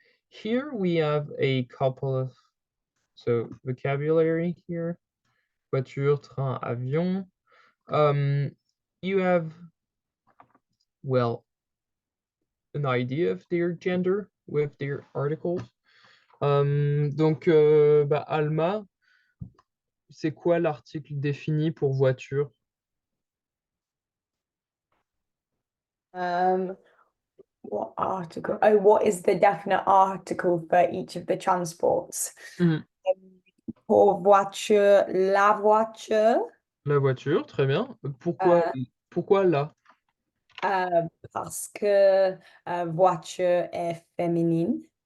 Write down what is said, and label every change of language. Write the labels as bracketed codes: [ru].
[en] Here we have a couple of, so vocabulary here: voiture, train, avion. You have, well, an idea of their gender with their articles. [fr] Donc, bah, Alma, c'est quoi l'article défini pour voiture? [en] What article? Oh, what is the definite article for each of the transports? [fr] Pour voiture, la voiture. La voiture, très bien. Pourquoi là? Parce que voiture est féminine.